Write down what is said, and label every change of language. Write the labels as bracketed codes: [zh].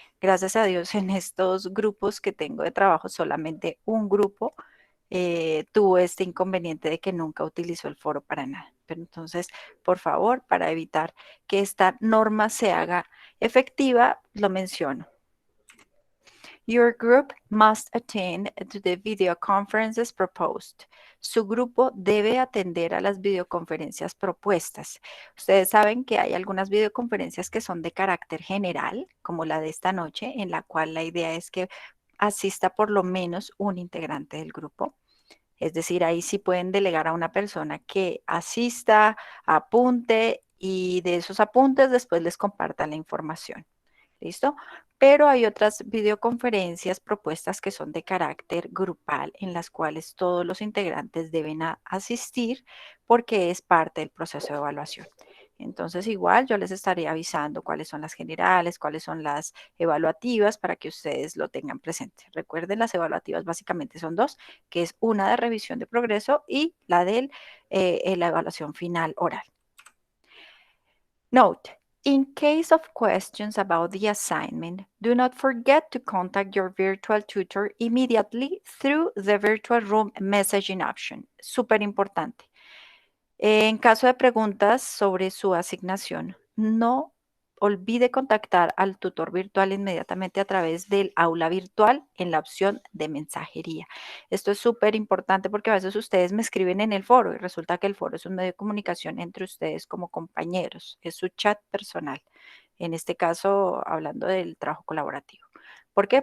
[es] Gracias a Dios, en estos grupos que tengo de trabajo, solamente un grupo tuvo este inconveniente de que nunca utilizó el foro para nada. Pero entonces, por favor, para evitar que esta norma se haga efectiva, lo menciono. [en] Your group must attend to the video conferences proposed. [es] Su grupo debe atender a las videoconferencias propuestas. Ustedes saben que hay algunas videoconferencias que son de carácter general, como la de esta noche, en la cual la idea es que asista por lo menos un integrante del grupo. Es decir, ahí sí pueden delegar a una persona que asista, apunte y de esos apuntes después les comparta la información. ¿Listo? Pero hay otras videoconferencias propuestas que son de carácter grupal en las cuales todos los integrantes deben asistir porque es parte del proceso de evaluación. Entonces, igual yo les estaré avisando cuáles son las generales, cuáles son las evaluativas para que ustedes lo tengan presente. Recuerden, las evaluativas básicamente son dos, que es una de revisión de progreso y la de la evaluación final oral. [en] Note, in case of questions about the assignment, do not forget to contact your virtual tutor immediately through the virtual room messaging option. [es] Súper importante. En caso de preguntas sobre su asignación, no olvide contactar al tutor virtual inmediatamente a través del aula virtual en la opción de mensajería. Esto es súper importante porque a veces ustedes me escriben en el foro y resulta que el foro es un medio de comunicación entre ustedes como compañeros, es su chat personal. En este caso, hablando del trabajo colaborativo. ¿Por qué?